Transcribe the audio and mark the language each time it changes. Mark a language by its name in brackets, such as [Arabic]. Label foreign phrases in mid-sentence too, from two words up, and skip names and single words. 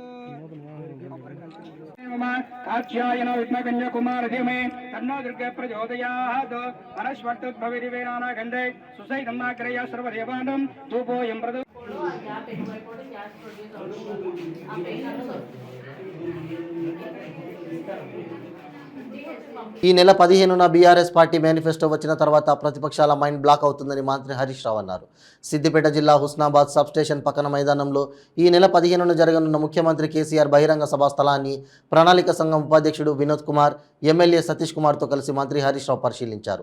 [Sanskrit] कात्यायनो विद्महे कन्याकुमारधीमहि तन्नो दुर्गे प्रचोदयात् वनस्पत्युद्भवेदिवेनानागन्धे सुसैतमाग्रह्य सर्वदेवानां धूपोऽयं प्रदो [Telugu] ఈ నెల 15న బీఆర్ఎస్ [English] party manifesto [Telugu] వచ్చిన తర్వాత ప్రతిపక్షాల [English] mind block [Telugu] అవుతుందని మంత్రి హరీష్ రావు అన్నారు. సిద్దిపేట జిల్లా హుస్నాబాద్ [English] sub station [Telugu] పక్కన మైదానంలో ఈ నెల 15న జరగనున్న ముఖ్యమంత్రి కేసీఆర్ బహిరంగ సభా స్థలాన్ని ప్రణాళిక సంఘం ఉపాధ్యక్షుడు వినోద్ కుమార్, ఎమ్మెల్యే సతీష్ కుమార్తో కలిసి మంత్రి హరీష్ రావు పరిశీలించారు.